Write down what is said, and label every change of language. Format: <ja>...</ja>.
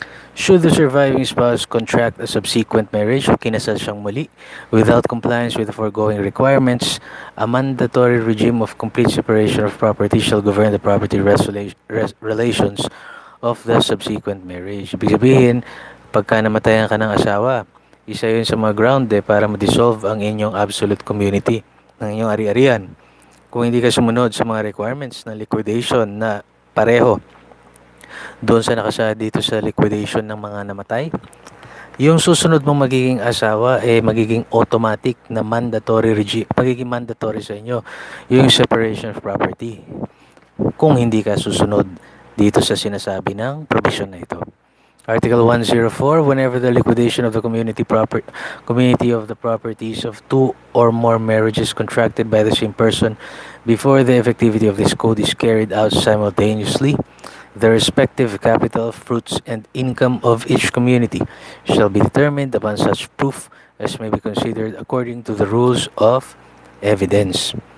<en>Should the surviving spouse contract a subsequent marriage</en> <tl>o kinasal siyang muli</tl> <en>without compliance with the foregoing requirements, a mandatory regime of complete separation of property shall govern the property relations of the subsequent marriage.</en> <tl>Ibig sabihin, pagka namatayan ka ng asawa, isa yun sa mga ground para ma-dissolve ang inyong absolute community ng inyong ari-arian. Kung hindi ka sumunod sa mga requirements ng liquidation na pareho doon sa nakasaad dito sa liquidation ng mga namatay, yung susunod mong magiging asawa magiging automatic na mandatory regime, magiging mandatory sa inyo yung separation of property kung hindi ka susunod dito sa sinasabi ng provision na ito.</tl> <en>Article 104, whenever the liquidation of the community of the properties of two or more marriages contracted by the same person before the effectivity of this code is carried out simultaneously, the respective capital, fruits, and income of each community shall be determined upon such proof as may be considered according to the rules of evidence.</en>